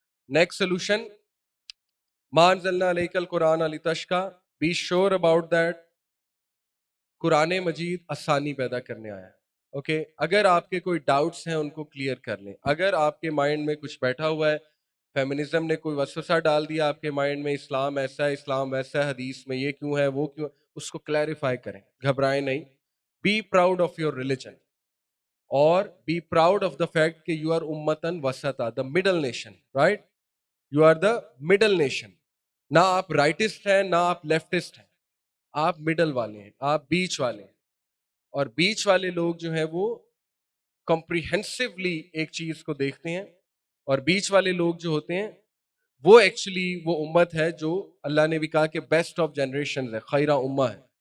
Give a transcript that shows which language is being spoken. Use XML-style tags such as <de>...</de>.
<en>next solution,</en> <ar>ما انزلنا علیک القرآن لتشقی,</ar> <en>be sure about that</en> <ur>قرآن مجید آسانی پیدا کرنے آیا ہے. اوکے, اگر آپ کے کوئی ڈاؤٹس ہیں ان کو کلیئر کر لیں. اگر آپ کے مائنڈ میں کچھ بیٹھا ہوا ہے, فیمنزم نے کوئی وسوسہ ڈال دیا آپ کے مائنڈ میں, اسلام ایسا ہے, اسلام ویسا ہے, حدیث میں یہ کیوں ہے, وہ کیوں, اس کو کلیریفائی کریں, گھبرائیں نہیں.</ur> <en>be proud of your religion, اور be proud of the fact کہ you are</en> <ar>امتن وسطا,</ar> <en>The middle nation, right, you are the middle nation.</en> <ur>نہ آپ رائٹسٹ ہیں نہ آپ لیفٹسٹ ہیں, آپ مڈل والے ہیں, آپ بیچ والے ہیں. اور بیچ والے لوگ جو ہیں وہ کمپریہنسولی ایک چیز کو دیکھتے ہیں, اور بیچ والے لوگ جو ہوتے ہیں وہ ایکچولی وہ امت ہے جو اللہ نے بھی کہا کہ</ur> <en>best of generations</en> <ur>ہے,</ur> <ar>خیرہ امہ</ar> <ur>ہے.</ur>